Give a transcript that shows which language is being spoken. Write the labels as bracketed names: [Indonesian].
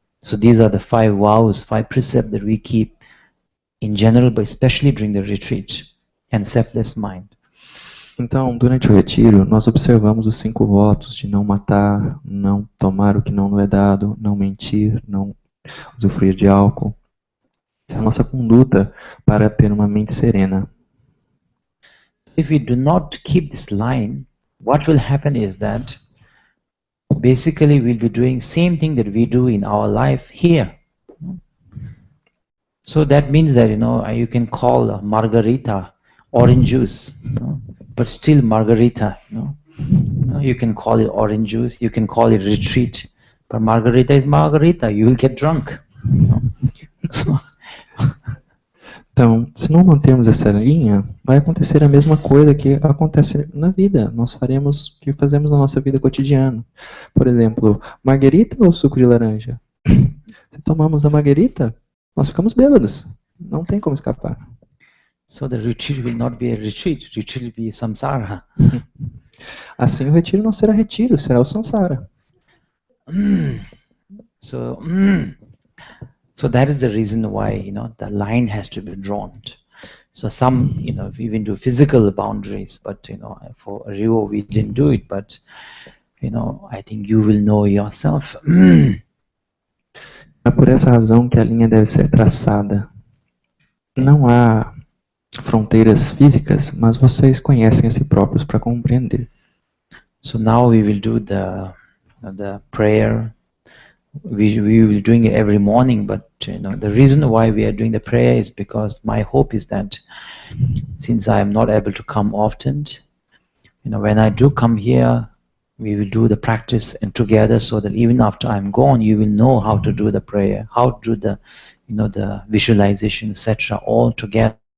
[English] So these are the 5 vows, 5 precepts that we keep in general, but especially during the retreat, and selfless mind. [Portuguese] Então, durante o retiro, nós observamos os 5 votos de não matar, não tomar o que não é dado, não mentir, não usufruir de álcool. Essa é a nossa conduta para ter uma mente serena. [English] If we do not keep this line, what will happen is that basically we'll be doing same thing that we do in our life here. So that means that you can call margarita orange juice, but still margarita. You can call it orange juice, you can call it retreat, but margarita is margarita. You will get drunk. So, [Portuguese] então, se não mantermos essa linha, vai acontecer a mesma coisa que acontece na vida. Nós faremos o que fazemos na nossa vida cotidiana. Por exemplo, margarita ou suco de laranja? Se tomamos a margarita, nós ficamos bêbados. Não tem como escapar. [English] So the retreat will not be a retreat. Retreat will be samsara. [Portuguese] Assim, o retiro não será retiro, será o samsara. [English] So that is the reason why the line has to be drawn. So some we even do physical boundaries, but for Rio we didn't do it. But I think you will know yourself. [Portuguese] É por essa razão que a linha deve ser traçada. Não há fronteiras físicas, mas vocês conhecem a si próprios para compreender. [English] So now we will do the prayer. We will be doing it every morning, but the reason why we are doing the prayer is because my hope is that since I am not able to come often, when I do come here, we will do the practice and together, so that even after I'm gone, you will know how to do the prayer, how to do the the visualization, etc., all together.